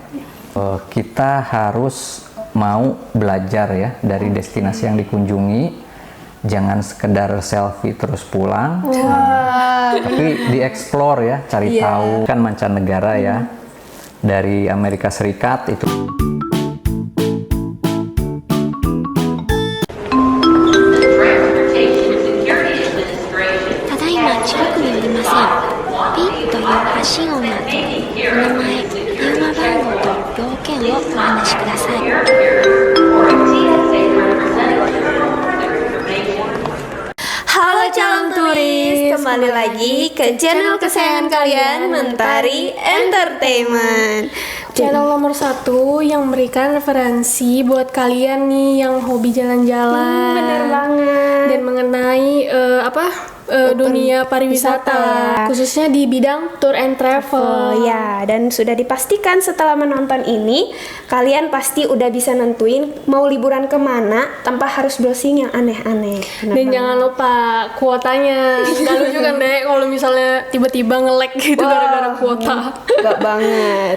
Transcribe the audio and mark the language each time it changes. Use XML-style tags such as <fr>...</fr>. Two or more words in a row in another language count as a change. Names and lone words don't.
<id>Kita harus mau belajar ya dari destinasi yang dikunjungi. Jangan sekedar selfie terus pulang. Tapi dieksplor ya, cari tahu kan mancanegara ya. Dari Amerika Serikat itu.</id> <ja>ただいま近くにおりません。ピッという発信音の後、お名前、電話番号と要件をお話しください。</ja> <id>Halo calon turis, kembali lagi ke channel kesayangan kalian, Mentari Entertainment. Channel nomor 1 yang memberikan referensi buat kalian nih yang hobi jalan-jalan. Bener banget. Dan mengenai dunia pariwisata, khususnya di bidang</id> <en>tour and travel.</en> <id>Ya, dan sudah dipastikan setelah menonton ini, kalian pasti udah bisa nentuin mau liburan kemana tanpa harus browsing yang aneh-aneh. Bener Dan banget. jangan lupa kuotanya. Gak lucu kan deh kalau misalnya tiba-tiba nge-lag gitu gara-gara kuota. Gak banget.</id>